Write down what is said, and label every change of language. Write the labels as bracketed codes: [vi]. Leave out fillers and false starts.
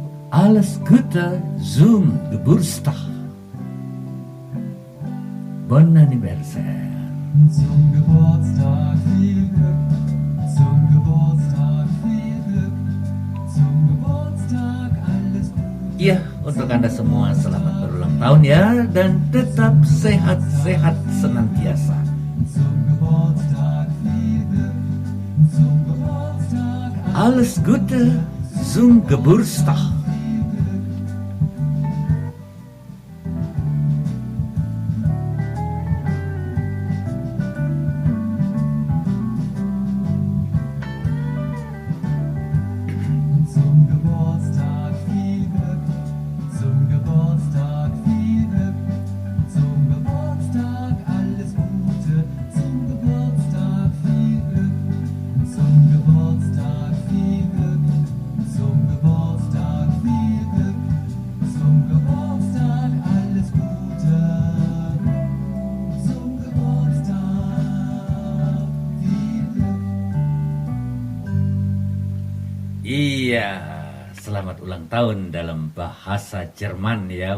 [de] Alles Gute zum Geburtstag. [fr] Bon anniversaire. [de] Zum Geburtstag viel Glück, zum Geburtstag viel Glück, zum Geburtstag alles Gute. [id] Iya, untuk Anda semua selamat berulang tahun ya, dan tetap sehat-sehat senantiasa. [de] Zum Geburtstag viel Glück, zum Geburtstag Alles Gute zum Geburtstag. zum Geburtstag viel Glück, zum Geburtstag viel Glück, zum Geburtstag alles Gute, zum Geburtstag viel Glück, zum Geburtstag viel Glück, zum Geburtstag viel Glück, zum Geburtstag alles Gute, zum Geburtstag viel Glück. [id] Iya, selamat ulang tahun dalam bahasa Jerman ya.